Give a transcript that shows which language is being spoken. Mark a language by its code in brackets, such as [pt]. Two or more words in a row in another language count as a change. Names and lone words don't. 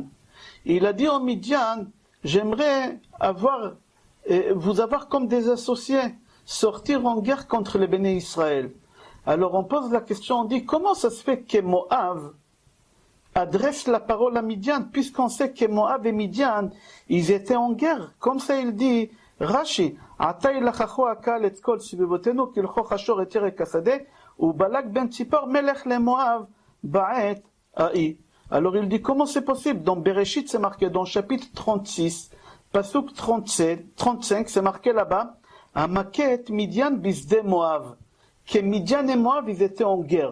[fr] Il a dit au Midian, j'aimerais vous avoir comme des associés, sortir en guerre contre les Béné Israël. Alors on pose la question, on dit, comment ça se fait que Moab adresse la parole à Midian, puisqu'on sait que Moab et Midian, ils étaient en guerre. Comme ça il dit, Rashi, [he] עתה ילחכו הקהל את כל סביבתנו כלחך השור את ירק השדה, ou בלק בן צפור מלך למואב בעת ההיא. [fr] Alors il dit, comment c'est possible? Dans Bereshit, c'est marqué dans chapitre 36, Pasuk 35, c'est marqué là-bas, [he] המכה את מדין בשדה מואב, [fr] que Midian et Moab, ils étaient en guerre.